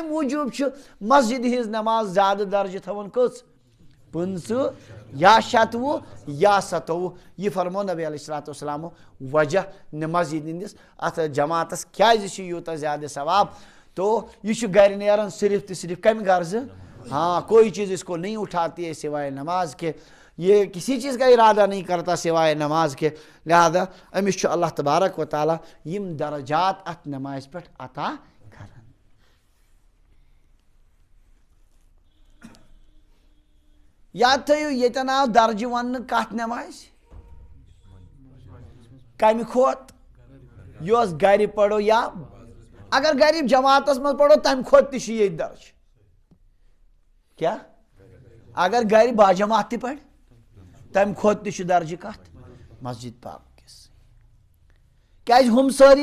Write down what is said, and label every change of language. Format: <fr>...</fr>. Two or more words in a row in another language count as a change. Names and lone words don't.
<ks>موٗجوٗب چھِ مسجد ہِنٛز نٮ۪ماز زیادٕ درجہِ تھاوان کٔژ 15 یا شتوُہ یا 27 یہ فرمو نبی</ks> <ar>علیہ الصلوۃ والسلامو</ar> <ks>وجہ مسجد ہندس اتھ جماعتس کیازِ چھُ یوٗتاہ زیادٕ ثواب تو یہ چھُ گرِ نیران صرف تہٕ صرف کمہِ غرضہٕ ہاں</ks> <ur>کوئی چیز اس کو نہیں اٹھاتی ہے سوائے نماز کے</ur> <ks>یہ کسی چیز کا ارادہ نہیں کرتا سوائے نماز کے لہذا امس چھُ اللہ</ks> <ar>تبارک و تعالیٰ</ar> <ks>یم درجات اتھ نماز پٮ۪ٹھ عطا کران یاد تھٲیِو ییٚتٮ۪ن آو درجہِ وننہٕ کتھ نمازِ کمہِ کھۄتہٕ یۄس گرِ پرو یا اگر گرِ جماعتس منٛز پرو تمہِ کھۄتہٕ تہِ چھُ ییٚتہِ درجہِ کیٛاہ اگر گرِ باجماعت تہِ پرِ تمہِ کھۄتہٕ تہِ چھُ درجہِ کتھ مسجد پاک کِس کیٛازِ ہُم سٲری</ks>